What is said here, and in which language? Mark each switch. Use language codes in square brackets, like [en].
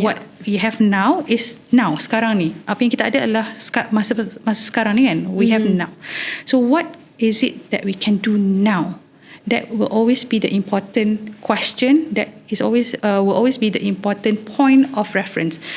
[en] What we have now is now, [ms] sekarang ni. Apa yang kita ada adalah masa sekarang ni kan. [en] We have now. So what is it that we can do now? That will always be the important question. That is always will always be the important point of reference.